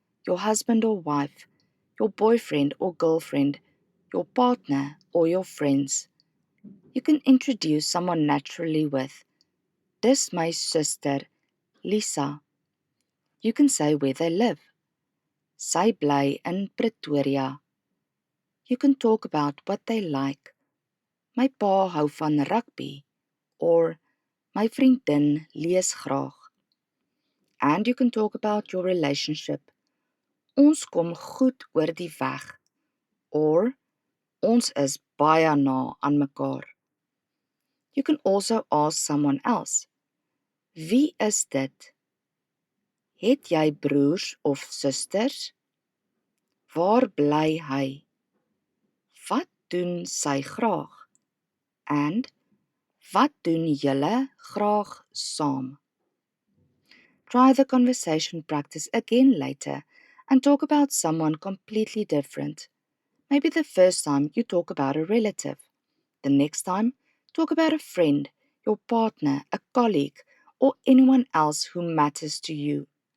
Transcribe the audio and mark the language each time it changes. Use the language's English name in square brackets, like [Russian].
[English] your husband or wife, your boyfriend or girlfriend, your partner or your friends. You can introduce someone naturally with, [Afrikaans] "Dis my suster, Lisa." [English] You can say where they live. [Afrikaans] Sy bly in Pretoria. [English] You can talk about what they like. [Afrikaans] My pa hou van rugby, or my vriendin lees graag. [English] And you can talk about your relationship. [Afrikaans] Ons kom goed oor die weg, or ons is baie na aan mekaar. [English] You can also ask someone else, [Afrikaans] "Wie is dit? Het jy broers of susters? Waar bly hy? Wat doen sy graag? And wat doen julle graag saam?" [English] Try the conversation practice again later and talk about someone completely different. Maybe the first time you talk about a relative. The next time, talk about a friend, your partner, a colleague, or anyone else who matters to you.